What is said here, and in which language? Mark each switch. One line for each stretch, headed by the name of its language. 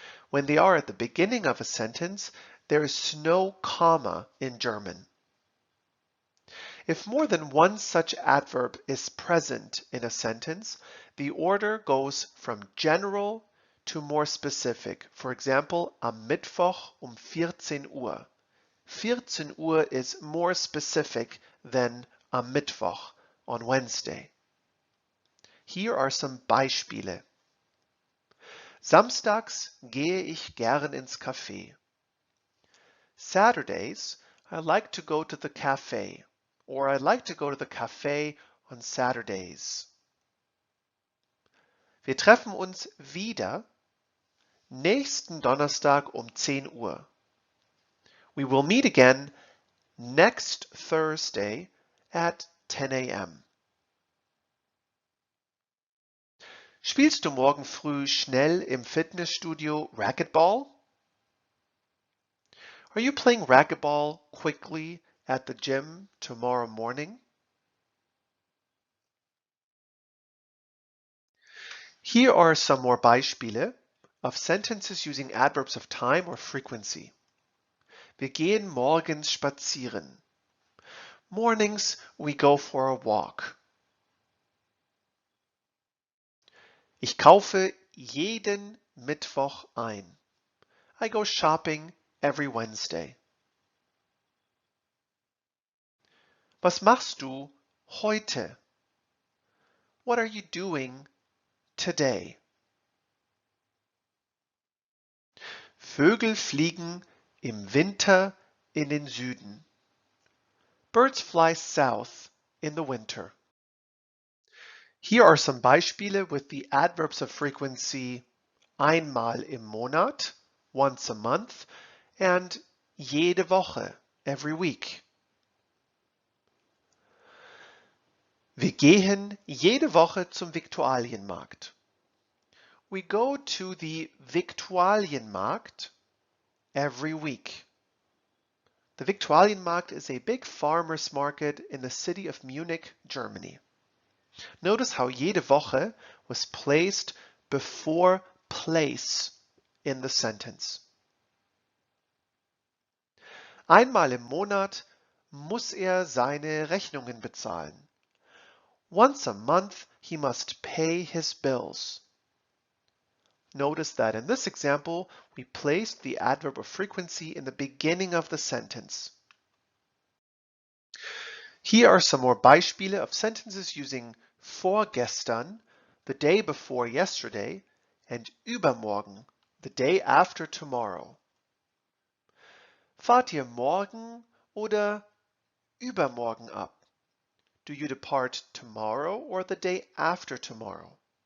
English: When they are at the beginning of a sentence, there is no comma in German. If more than one such adverb is present in a sentence, the order goes from general to more specific. For example,
German: am Mittwoch 14 Uhr. 14 Uhr
English: is more specific than
German: am Mittwoch
English: on Wednesday. Here are some Beispiele.
German: Samstags gehe ich gern ins Café.
English: Saturdays, I like to go to the cafe, or I like to go to the cafe on Saturdays.
German: Wir treffen uns wieder nächsten Donnerstag 10 Uhr.
English: We will meet again next Thursday at 10 a.m.
German: Spielst du morgen früh schnell im Fitnessstudio Racquetball?
English: Are you playing racquetball quickly at the gym tomorrow morning? Here are some more Beispiele of sentences using adverbs of time or frequency.
German: Wir gehen morgens spazieren.
English: Mornings we go for a walk.
German: Ich kaufe jeden Mittwoch ein.
English: I go shopping every Wednesday.
German: Was machst du heute?
English: What are you doing today?
German: Vögel fliegen im Winter in den Süden.
English: Birds fly south in the winter. Here are some Beispiele with the adverbs of frequency
German: einmal im Monat,
English: once a month, and
German: jede Woche,
English: every week.
German: Wir gehen jede Woche zum Viktualienmarkt.
English: We go to the Viktualienmarkt every week. The Viktualienmarkt is a big farmer's market in the city of Munich, Germany. Notice how
German: jede Woche
English: was placed before place in the sentence.
German: Einmal im Monat muss er seine Rechnungen bezahlen.
English: Once a month he must pay his bills. Notice that in this example, we placed the adverb of frequency in the beginning of the sentence. Here are some more Beispiele of sentences using vorgestern, the day before yesterday, and übermorgen, the day after tomorrow.
German: Fahrt ihr morgen oder übermorgen ab?
English: Do you depart tomorrow or the day after tomorrow?